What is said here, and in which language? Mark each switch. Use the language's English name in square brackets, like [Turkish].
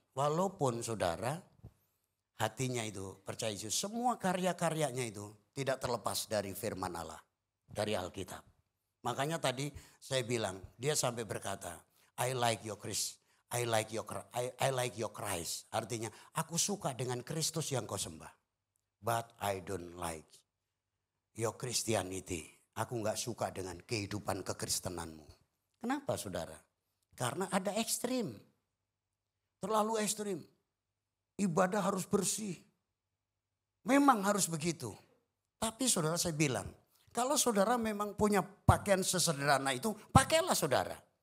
[Indonesian] Walaupun saudara hatinya itu percaya Yesus. Semua karya-karyanya itu tidak terlepas dari firman Allah. Dari Alkitab. Makanya tadi saya bilang, dia sampai berkata, [English] I like your Christ. I like your Christ. [Indonesian] Artinya aku suka dengan Kristus yang kau sembah. [English] But I don't like your Christianity. [Indonesian] Aku gak suka dengan kehidupan kekristenanmu. Kenapa saudara? Karena ada ekstrim. Terlalu ekstrim. Ibadah harus bersih. Memang harus begitu. Tapi saudara saya bilang, kalau saudara memang punya pakaian sesederhana itu, pakailah saudara.